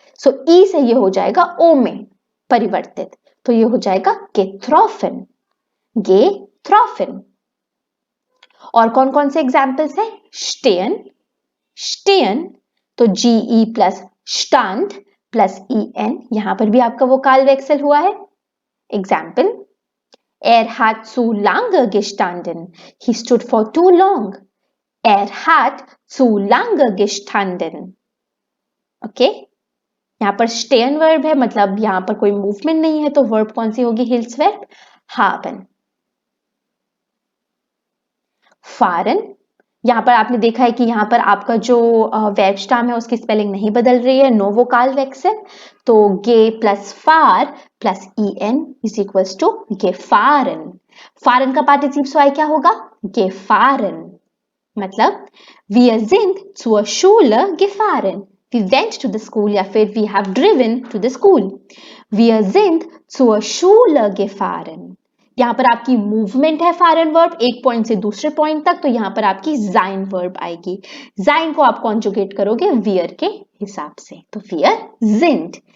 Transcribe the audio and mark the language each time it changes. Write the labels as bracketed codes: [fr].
[hi] सो E से ये हो जाएगा O में परिवर्तित, तो ये हो जाएगा getroffen, getroffen। और कौन कौन से एग्जाम्पल्स हैं? stehen, stehen, तो GE plus stand plus EN, यहां पर भी आपका वोकाल वेक्सल हुआ है। [de] एग्जाम्पल, Er hat zu lange gestanden. [en] He stood for too long. [de] Er hat zu lange gestanden. [hi] Okay, यहाँ पर stehen वर्ब है, मतलब यहाँ पर कोई मूवमेंट नहीं है, तो वर्ब कौन सी होगी? [de] हिल्सवर्ब haben. [hi] fahren, यहाँ पर आपने देखा है कि यहाँ पर आपका जो वर्ब स्टैम है उसकी स्पेलिंग नहीं बदल रही है, नो वोकाल वेक्सल, तो गे plus far plus en is equals to gefahren. Faran का पार्टिसिप स्वाय क्या होगा? [de] gefahren. मतलब wir sind zur Schule gefahren. [en] We went to the school या फिर we have driven to the school. [de] Wir sind zur Schule gefahren. [hi] यहाँ पर आपकी मूवमेंट है फारन वर्ब एक पॉइंट से दूसरे पॉइंट तक, तो यहाँ पर आपकी जाइन वर्ब आएगी. जाइन को आप कॉन्जुगेट करोगे वियर के हिसाब से, तो वियर जिंड.